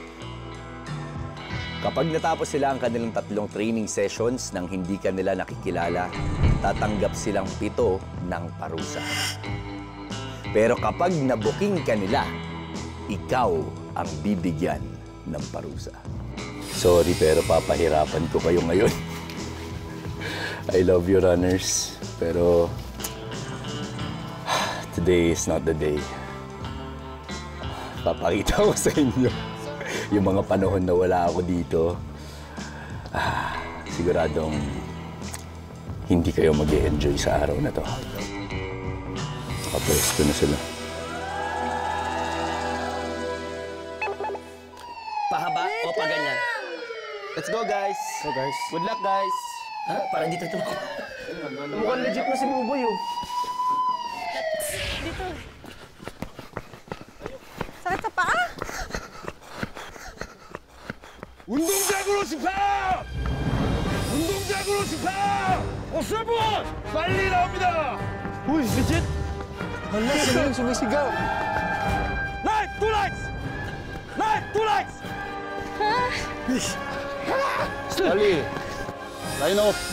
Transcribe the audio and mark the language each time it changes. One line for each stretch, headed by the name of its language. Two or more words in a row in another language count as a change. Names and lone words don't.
Filipino: Kapag natapos sila ang kanilang 3
English: training sessions
Filipino: nang hindi ka nila nakikilala, tatanggap silang 7 ng parusa. Pero kapag nabuking ka nila, ikaw ang bibigyan ng parusa. Sorry, pero papahirapan ko kayo ngayon.
English: I love you, runners. Pero today is not the day.
Filipino: Papakita ko sa inyo yung mga panahon na wala ako dito. Siguradong hindi kayo mag-e-enjoy sa araw na to. Nakapwesto na sila. Pahaba o pa ganyan?
English: Let's go, guys! Go, guys. Good luck, guys!
Filipino: Ha? Parang dito ito. Mukhang legit na si Buboy, oh. Dito. Sakit sa paa?
Korean: 운동장으로 집합! 운동장으로 집합! 없을 분! 빨리 나옵니다!
Filipino: Uy, legit! Hala, sila yung sumisigaw.
English: Light! 2 lights! Light! 2 lights!
Korean: 빨리!
English: line up!